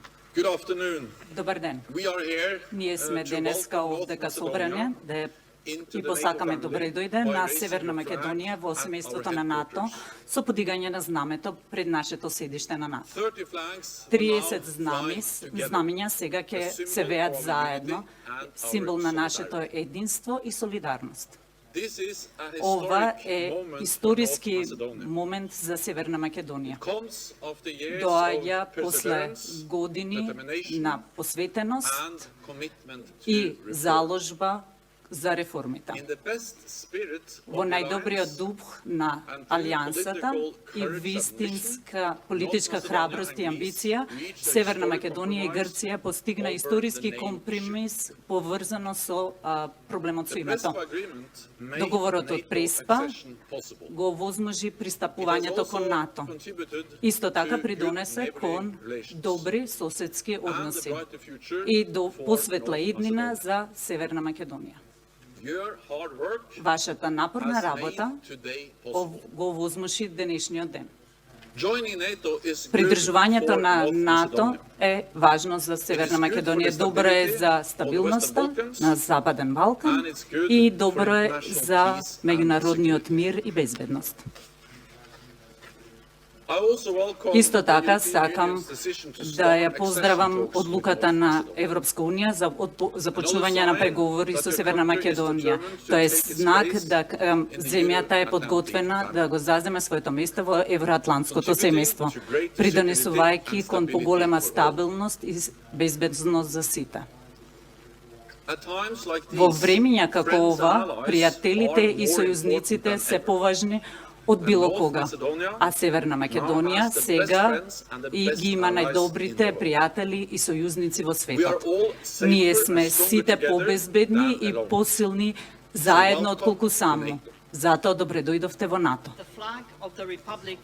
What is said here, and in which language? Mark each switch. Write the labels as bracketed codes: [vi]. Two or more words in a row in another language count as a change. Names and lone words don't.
[en] Good afternoon. [mk] Добар ден. [en] We are here [mk] Ние сме [en] to [mk] денеска [en] welcome [mk] овде [en] North [mk] ка собране [en] Macedonia [mk] да [en] into [mk] и [en] the [mk] посакаме [en] NATO [mk] добре [en] family [mk] дојде [en] by [mk] на [en] raising [mk] Северна [en] the [mk] Македонија [en] flag [mk] во [en] at our [mk] семејството на НАТО [en] headquarters. [mk] со подигање на знамето пред нашето седиште на НАТО. [en] 30 flags [mk] 30 [en] now [mk] знами, [en] flying together. [mk] знамиња сега ќе [en] A symbol [mk] се веат [en] of our [mk] заедно, [en] unity and our [mk] символ на нашето [en] solidarity. [mk] единство и солидарност. [en] This is a [mk] Ова [en] historic [mk] е [en] moment for [mk] историски [en] North Macedonia. [mk] момент за Северна Македонија. [en] Comes after years [mk] Доаѓа [en] of [mk] после [en] perseverance, [mk] години [en] determination [mk] на посветеност [en] and commitment to [mk] и [en] reform. [mk] заложба за реформите. [en] In the best spirit of [mk] Во [en] the [mk] најдобриот [en] alliance, [mk] дух на [en] and through [mk] Алијансата [en] political [mk] и [en] courage and [mk] вистинска [en] ambition, [mk] политичка [en] North Macedonia [mk] храброст и [en] and [mk] амбиција, [en] Greece reached a [mk] Северна [en] historic [mk] Македонија и [en] compromise [mk] Грција постигна [en] over [mk] историски [en] the name [mk] компромис поврзано со проблемот со [en] The [mk] името. [en] Prespa agreement made [mk] Договорот од [en] NATO [mk] Преспа [en] accession possible. [mk] го возможи [en] It has [mk] пристапувањето кон [en] also [mk] НАТО. [en] contributed [mk] Исто така [en] to [mk] придонесе [en] good [mk] кон [en] neighboring relations [mk] добри соседски [en] and a [mk] односи [en] brighter future [mk] и до [en] for [mk] посветла [en] North [mk] иднина [en] Macedonia. [mk] за Северна Македонија. [en] Your hard work [mk] Вашата напорна [en] has [mk] работа [en] made today possible. [mk] го возможи денешниот ден. [en] Joining NATO is good [mk] Придржувањето [en] for [mk] на [en] North [mk] НАТО [en] Macedonia. [mk] е важно за Северна Македонија. Добро е за стабилноста на Западен Балкан и добро е за меѓународниот мир и безбедност. [en] I also welcome [mk] Исто [en] the [mk] така [en] European [mk] сакам [en] Union's decision to [mk] да [en] start [mk] ја поздравам [en] accession talks [mk] одлуката [en] with [mk] на [en] North [mk] Европска унија за започнување на преговори со Северна Македонија. Тоа е знак да земјата е подготвена да го заземе своето место во евроатлантското семејство, придонесувајќи кон поголема стабилност и безбедност за сите. [en] At times like [mk] Во [en] these, [mk] времења како [en] friends and [mk] ова, [en] allies [mk] пријателите [en] are [mk] и [en] more [mk] сојузниците [en] important [mk] се [en] than ever. [mk] поважни од било [en] North [mk] кога. [en] Macedonia [mk] А Северна Македонија [en] now has the [mk] сега [en] best friends and the [mk] и [en] best [mk] ги има [en] allies in [mk] најдобрите [en] the world. [mk] пријатели и сојузници во [en] We are [mk] светот. [en] all safer [mk] Ние [en] and [mk] сме [en] stronger [mk] сите [en] together [mk] побезбедни [en] than [mk] и [en] alone. [mk] посилни заедно [en] welcome [mk] отколку [en] to [mk] само. [en] NATO. [mk] Затоа добре дојдовте во НАТО. [en] The flag of the Republic